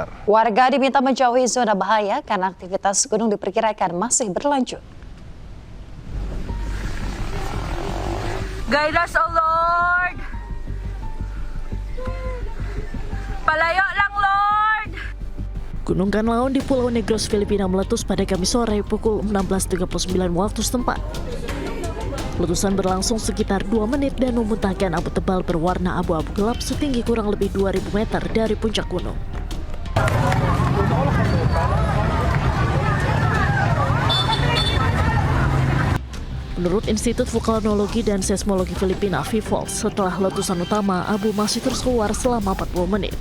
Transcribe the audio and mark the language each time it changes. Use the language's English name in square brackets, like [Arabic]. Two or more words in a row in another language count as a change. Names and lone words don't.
[Indonesian] Warga diminta menjauhi zona bahaya karena aktivitas gunung diperkirakan masih berlanjut. [English] Guide us, oh Lord! [Filipino] Palayo lang, Lord! [Indonesian] Gunung Kanlaon di Pulau Negros, Filipina meletus pada Kamis sore pukul 16.39 waktu setempat. Letusan berlangsung sekitar 2 menit dan memuntahkan abu tebal berwarna abu-abu gelap setinggi kurang lebih 2.000 meter dari puncak gunung. Menurut Institut Vulkanologi dan Seismologi Filipina, VIVOL, setelah letusan utama, abu masih terus keluar selama 40 menit.